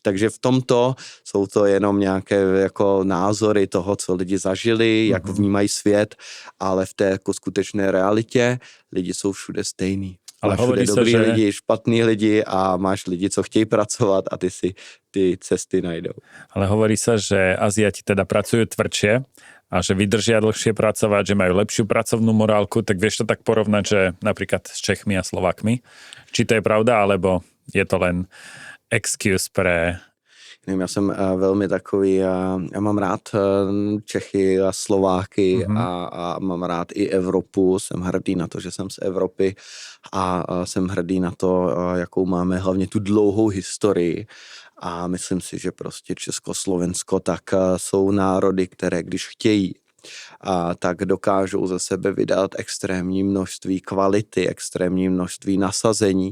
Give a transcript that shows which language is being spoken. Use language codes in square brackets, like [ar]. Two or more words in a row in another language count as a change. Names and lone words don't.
[cs] Takže v tomto jsou to jenom nějaké jako názory toho, co lidi zažili, jak vnímají svět, ale v té jako skutečné realitě lidi jsou všude stejný. Ale máš všude dobrý že... lidi, špatný lidi a máš lidi, co chtějí pracovat a ty si ty cesty najdou. [sk] Ale hovorí sa, že Aziati teda pracujú tvrdšie a že vydržia dlhšie pracovať, že majú lepšiu pracovnú morálku, tak vieš to tak porovnať, že napríklad s Čechmi a Slovakmi? Či to je pravda, alebo je to len excuse pre... [cs] Nevím, já jsem velmi takový, já mám rád Čechy a Slováky a mám rád i Evropu, jsem hrdý na to, že jsem z Evropy a jsem hrdý na to, jakou máme hlavně tu dlouhou historii a myslím si, že prostě Československo tak jsou národy, které když chtějí, tak dokážou ze sebe vydat extrémní množství kvality, extrémní množství nasazení.